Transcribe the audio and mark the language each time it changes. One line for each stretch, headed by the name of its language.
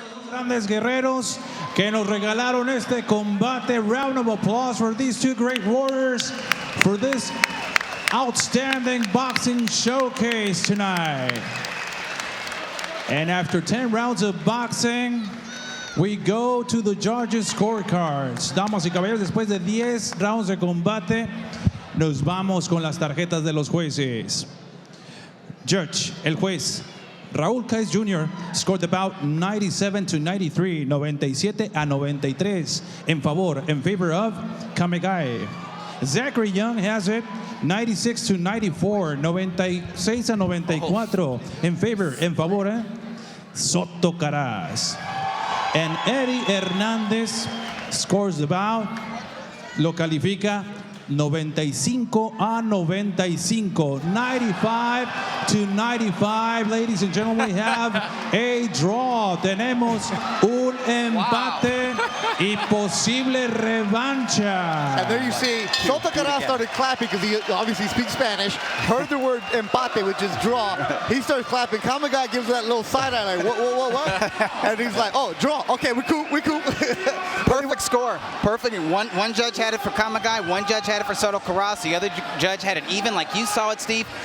Spanish: Grandes guerreros que nos regalaron este combate.
English: Round of applause for these two great warriors for this outstanding boxing showcase tonight. And after 10 rounds of boxing, we go to the judges' scorecards.
Spanish: Damas y caballeros, después de 10 rounds de combate, nos vamos con las tarjetas de los jueces.
English: Judge,
Spanish: el juez,
English: Raúl Kais Jr. scored the bout 97-93, 97-93 in favor of Kamegai. Zachary Young has it 96-94, 96-94 in favor Soto Karass. And Eddie Hernandez scores the bout,
Spanish: lo califica
English: 95-95, 95-95. Ladies and gentlemen, we have a draw.
Spanish: Tenemos un empate y posible revancha.
English: And there you see, Soto Karass started clapping because he obviously speaks Spanish, heard the word empate, which is draw. He starts clapping. Kamegai gives that little side eye, like, what? And he's like, oh, draw. Okay, we cool. Perfect score. Perfect. One judge had it for Kamegai, one judge had it for Soto Karass, the other judge had it even, like you saw it, Steve.